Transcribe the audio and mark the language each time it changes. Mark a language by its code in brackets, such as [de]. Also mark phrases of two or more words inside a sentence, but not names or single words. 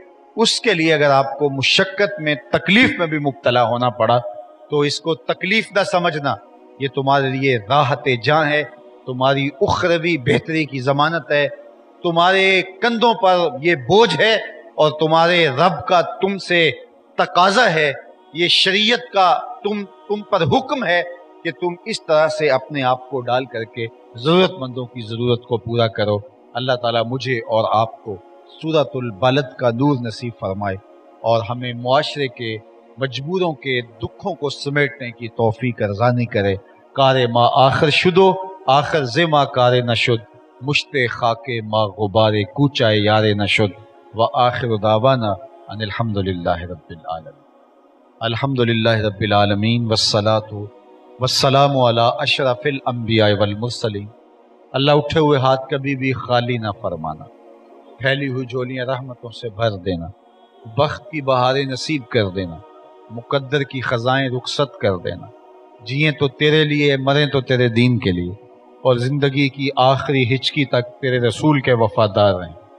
[ur] اس کے لیے اگر آپ کو مشقت میں، تکلیف میں بھی مبتلا ہونا پڑا، تو اس کو تکلیف نہ سمجھنا، یہ تمہارے لیے راحت جاں ہے، تمہاری اخروی بہتری کی ضمانت ہے، تمہارے کندھوں پر یہ بوجھ ہے، اور تمہارے رب کا تم سے تقاضا ہے، یہ شریعت کا تم پر حکم ہے کہ تم اس طرح سے اپنے آپ کو ڈال کر کے ضرورت مندوں کی ضرورت کو پورا کرو۔ اللہ تعالیٰ مجھے اور آپ کو سورۃ البلد کا نور نصیب فرمائے، اور ہمیں معاشرے کے مجبوروں کے دکھوں کو سمیٹنے کی توفیق ارزانی کرے۔ [fa] کار ما آخر شدو، آخر زما کار نشد، مشت خاک ما غبار کوچہ یار نشد، [ar] وآخر دعوانا ان الحمدللہ رب العالمین۔ الحمدللہ رب العالمین، والصلاة والسلام علی اشرف الانبیاء والمرسلین۔ [ur] اللہ اٹھے ہوئے ہاتھ کبھی بھی خالی نہ فرمانا، پھیلی ہوئی جولیاں رحمتوں سے بھر دینا، بخت کی بہاریں نصیب کر دینا، مقدر کی خزائیں رخصت کر دینا، جئیں تو تیرے لیے، مریں تو تیرے دین کے لیے، اور زندگی کی آخری ہچکی تک تیرے رسول کے وفادار رہیں۔